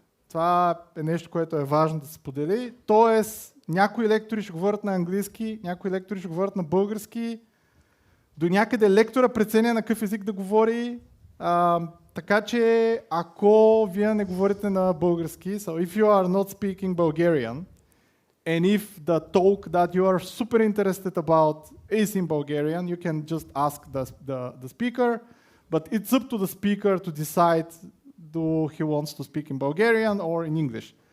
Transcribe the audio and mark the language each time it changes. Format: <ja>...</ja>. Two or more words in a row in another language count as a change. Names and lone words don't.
<bg>Това е нещо, което е важно да се сподели. Тоест, някои лектори ще говорят на английски, някои лектори ще говорят на български. До някъде лектора преценя на какъв език да говори. Така че, ако вие не говорите на български,</bg> <en>so if you are not speaking Bulgarian, and if the talk that you are super interested about is in Bulgarian, you can just ask the speaker, but it's up to the speaker to decide do he wants to speak in Bulgarian or in English.</en>